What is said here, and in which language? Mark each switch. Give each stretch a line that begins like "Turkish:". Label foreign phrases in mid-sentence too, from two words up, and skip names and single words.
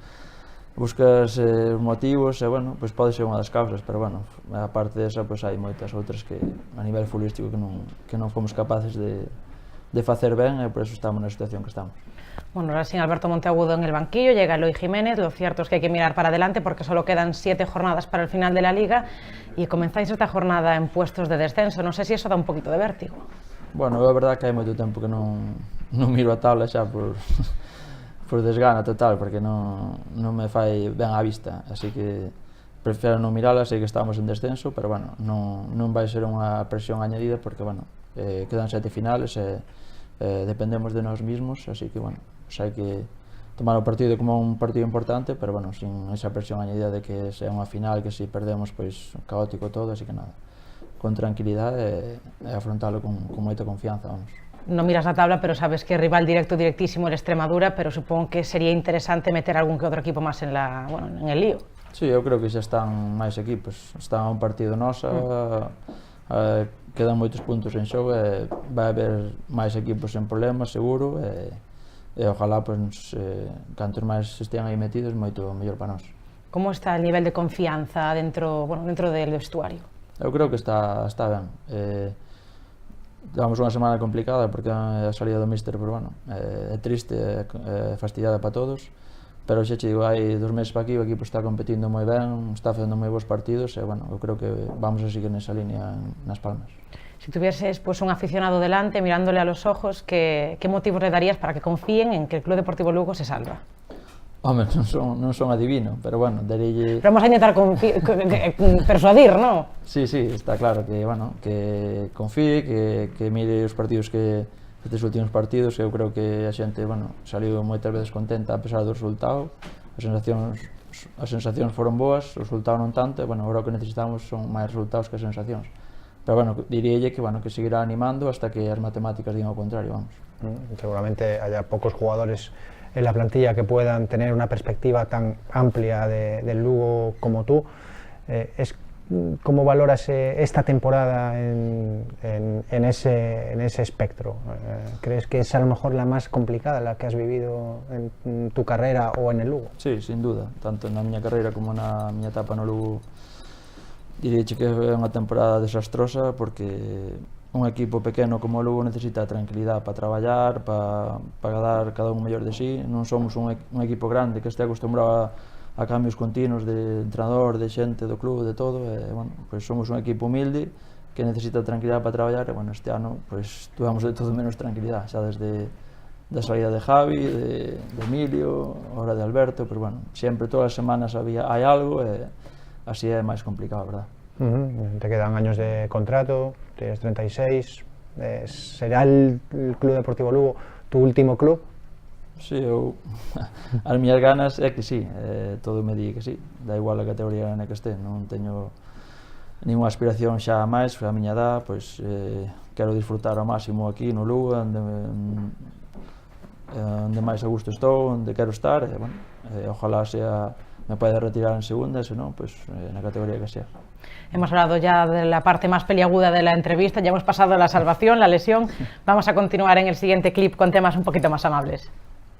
Galician: motivos e bueno, pois pode ser unha das causas, pero bueno, a parte desa pois hai moitas outras que a nivel futbolístico que non fomos capaces de facer ben e por eso estamos na situación que estamos.
Spanish: Bueno, ahora sin Alberto Monteagudo en el banquillo, llega Eloi Jiménez. Lo cierto es que hay que mirar para adelante porque solo quedan 7 jornadas para el final de la Liga y comenzáis esta jornada en puestos de descenso. No sé si eso da un poquito de vértigo.
Galician: Bueno, é verdade que hai moito tempo que non miro a tabla xa por desgana total, porque non me fai ben á vista, así que prefiro non mirala, sei que estamos en descenso, pero bueno, non vai ser unha presión añadida porque bueno, quedan 7 finales e dependemos de nós mismos, así que bueno, hai que tomar o partido como un partido importante, pero bueno,
Spanish: sin esa presión añadida de que sea
Galician: unha final, que si perdemos pois caótico todo, así que nada, con tranquilidade e afrontalo con moita confianza, vamos.
Spanish: No miras la tabla, pero sabes que rival directísimo el Extremadura, pero supongo que sería interesante meter algún que otro equipo más en el lío.
Galician: Sí, eu creo que xa están máis equipos, está un partido nosa, quedan moitos puntos en xogo e vai haber máis equipos en problemas, seguro, e ojalá, pues, cantos máis estean aí metidos, moito mellor para nós.
Spanish: Como está el nivel de confianza dentro del vestuario?
Galician: Eu creo que está ben. Levamos unha semana complicada porque a salida do míster, pero bueno, é triste, é fastidiada para todos, pero xa che digo, hai 2 meses para aquí, o equipo está competindo moi ben, está facendo moi bons partidos e bueno, eu creo que
Spanish: vamos a seguir
Galician: nesa línea nas Palmas.
Spanish: Si tuvieses pues un aficionado delante, mirándole a los ojos, ¿qué motivos le darías para que confíen en que el Club Deportivo Lugo se salva?
Galician: Home, non son adivino, pero bueno, darelle...
Spanish: Pero vamos a intentar persuadir, ¿no?
Galician: Sí, está claro que, bueno, que confíe, que mire os partidos estes últimos partidos, que eu creo que a xente, bueno, saliu moitas veces contenta a pesar do resultado, as sensacións foron boas, o resultado non tanto, e, bueno, agora o que necesitamos son máis resultados que as sensacións. Pero, bueno, diríalle que, bueno, que seguirá animando hasta que as matemáticas digan o contrario, vamos.
Spanish: Seguramente haya pocos jugadores en la plantilla que puedan tener una perspectiva tan amplia del Lugo como tú. ¿Cómo valoras esta temporada en ese espectro? ¿Crees que es a lo mejor la más complicada, la que has vivido en tu carrera o en el Lugo? Sí, sin duda,
Galician: tanto na miña carreira como na miña etapa no Lugo. Diría que é unha temporada desastrosa porque un equipo pequeno como o Lugo necesita tranquilidade para traballar, para dar cada un mellor de sí. Non somos un equipo grande que este acostumbrado a cambios continuos de entrenador, de xente do club, de todo, e, bueno, pues somos un equipo humilde que necesita tranquilidade para traballar e, bueno, este ano pues tuvemos de todo menos tranquilidade, xa desde da salida de Javi, de Emilio, ahora de Alberto, pero bueno, sempre todas as semanas hai algo e así é máis complicado, verdad?
Spanish: Te quedan años de contrato, tienes 36, ¿será el Club Deportivo Lugo tu último club?
Galician: Sí, as miñas ganas é que sí, todo me di que sí, da igual a categoría na que este, non teño ninguna aspiración xa a máis, a miña edad, pois quero disfrutar ao máximo aquí no Lugo, onde máis a gusto estou, onde quero estar, e, bueno, ojalá me poida retirar en segunda, senón, pois na categoría que sea.
Spanish: Hemos hablado ya de la parte más peliaguda de la entrevista, ya hemos pasado la salvación, la lesión. Vamos a continuar en el siguiente clip con temas un poquito más amables.